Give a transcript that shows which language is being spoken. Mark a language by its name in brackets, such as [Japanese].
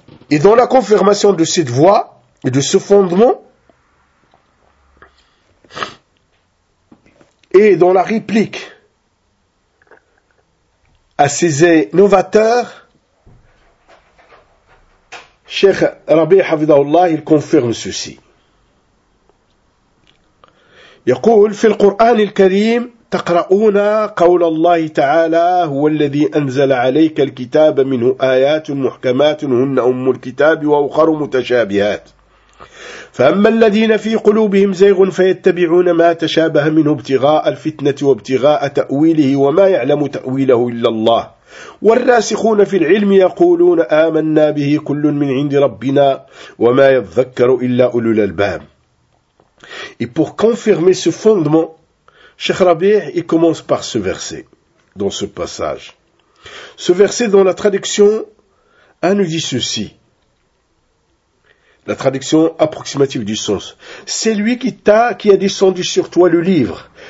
[French] Et dans la confirmation de cette voix et de ce fondement, et dans la réplique à ces innovateurs, Cheikh Rabi Hafidahullah, il confirme ceci. [Arabic] يقول في القرآن الكريم تقرؤون قول الله تعالى هو الذي أنزل عليك الكتاب منه آيات محكمات هن أم الكتاب وأخر متشابهات فأما الذين في قلوبهم زيغ فيتبعون ما تشابه منه ابتغاء الفتنة وابتغاء تأويله وما يعلم تأويله إلا الله والراسخون في العلم يقولون آمنا به كل من عند ربنا وما يذكر إلا أولو الألباب. [French] Et pour confirmer ce fondement, Cheikh Rabih, il commence par ce verset, dans ce passage. Ce verset dans la traduction, nous dit ceci. La traduction approximative du sens. C'est lui qui a descendu sur toi le livre.